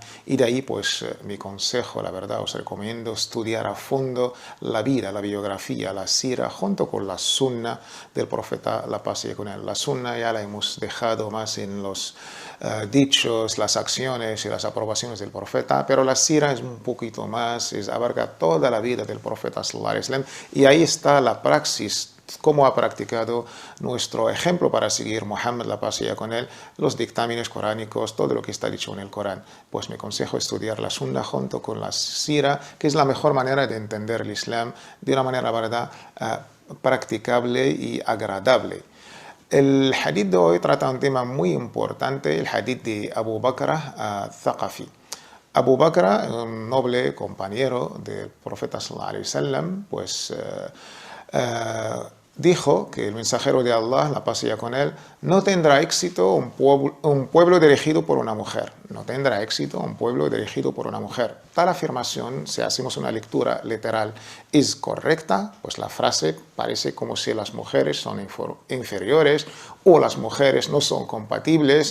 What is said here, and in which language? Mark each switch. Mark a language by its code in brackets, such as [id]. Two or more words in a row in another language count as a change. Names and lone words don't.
[es] Y de ahí pues mi consejo, la verdad, os recomiendo estudiar a fondo la vida, la biografía, la sira, junto con la Sunna del profeta, la paz sea con él. La Sunna ya la hemos dejado más en los dichos, las acciones y las aprobaciones del profeta, pero la sira es un poquito más, abarca toda la vida del profeta [ar] صلى الله عليه وسلم, [es] y ahí está la praxis, cómo ha practicado nuestro ejemplo para seguir Muhammad, la paz sea con él, los dictámenes coránicos, todo lo que está dicho en el Corán. Pues mi consejo es estudiar la sunna junto con la sira, que es la mejor manera de entender el Islam de una manera, verdad, practicable y agradable. El hadith de hoy trata un tema muy importante, el hadith de Abu Bakr al-Thaqafi. Abu Bakr, un noble compañero del profeta [ar] صلى الله عليه وسلم, [es] pues dijo que el mensajero de Allah, la paz sea con él, no tendrá éxito un pueblo dirigido por una mujer. No tendrá éxito un pueblo dirigido por una mujer. Tal afirmación, si hacemos una lectura literal, es correcta, pues la frase parece como si las mujeres son inferiores o las mujeres no son compatibles.